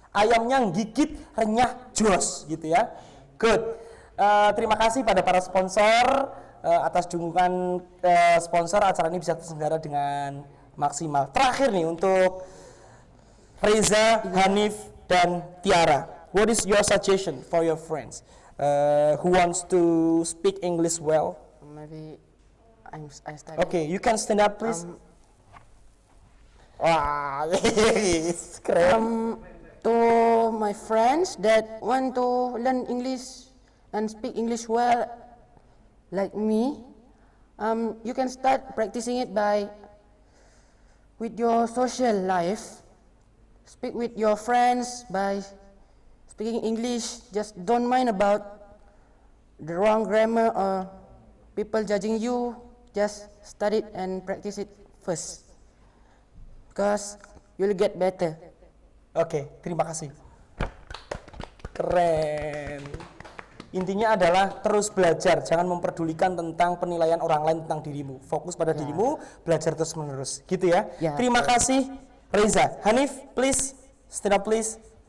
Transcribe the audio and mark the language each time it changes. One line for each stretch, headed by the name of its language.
Indonesian: Ayamnya gigit renyah jos gitu ya. Good. Terima kasih pada para sponsor atas dukungan sponsor, acara ini bisa terselenggara dengan maksimal. Terakhir nih untuk Reza, Hanif, dan Tiara.
English: What is your suggestion for your friends who wants to speak English well? Maybe I study. Okay, you can stand up please.
Indonesian: Wah, keren.
English: To my friends that want to learn English and speak English well like me, you can start practicing it with your social life. Speak with your friends by speaking English. Just don't mind about the wrong grammar or people judging you. Just study it and practice it first, because you'll get better.
Indonesian: Oke, terima kasih. Keren. Intinya adalah terus belajar, jangan memperdulikan tentang penilaian orang lain tentang dirimu. Fokus pada dirimu, belajar terus menerus, gitu ya. Ya. Terima kasih, Reza.
English: Hanif, please stand up, please.